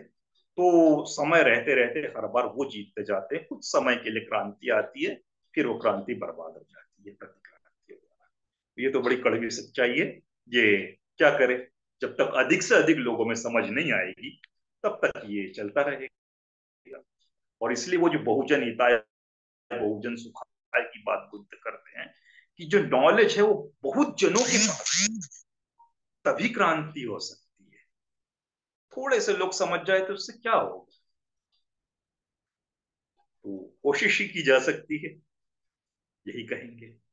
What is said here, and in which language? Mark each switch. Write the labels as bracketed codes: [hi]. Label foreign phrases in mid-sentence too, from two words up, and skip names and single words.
[hi] तो समय रहते रहते हर बार वो जीतते जाते हैं। कुछ समय के लिए क्रांति आती है, फिर वो क्रांति बर्बाद हो जाती है प्रतिक्रांति द्वारा। ये तो बड़ी कड़वी सच्चाई है। ये क्या करे, जब तक अधिक से अधिक लोगों में समझ नहीं आएगी तब तक ये चलता रहेगा। और इसलिए वो जो [sa] बहुजन हिताय, बहुजन सुखाय [hi] की बात बुद्ध करते हैं कि जो नॉलेज है वो बहुत जनों के पास है, तभी क्रांति हो सकती है। थोड़े से लोग समझ जाए तो उससे क्या होगा। तो कोशिश ही की जा सकती है, यही कहेंगे।